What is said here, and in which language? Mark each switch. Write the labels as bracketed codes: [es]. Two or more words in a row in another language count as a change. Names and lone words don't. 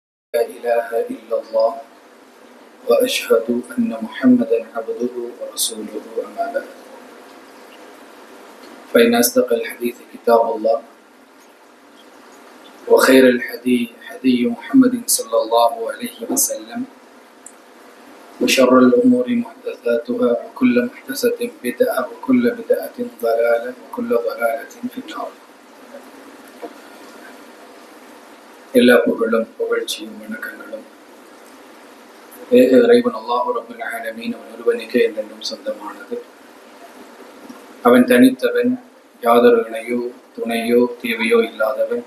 [ar] لا إله إلا الله وأشهد أن محمدا عبده ورسوله أما بعد فإن أصدق الحديث كتاب الله وخير الحديث حديث محمد صلى الله عليه وسلم وشر الأمور محدثاتها وكل محدثة بدعة وكل بدعة ضلالة وكل ضلالة في النار. [ta] எல்லா புகழும் புகழ்ச்சியும் வணக்கங்களும் ஏக இறைவன் அல்லாஹ் [ar] رب العالمين [ta] அவன் ஒருவனுக்கே என்றென்றும் சொந்தமானது. அவன் தனித்தவன், யாதொரு இணையோ துணையோ தேவையோ இல்லாதவன்.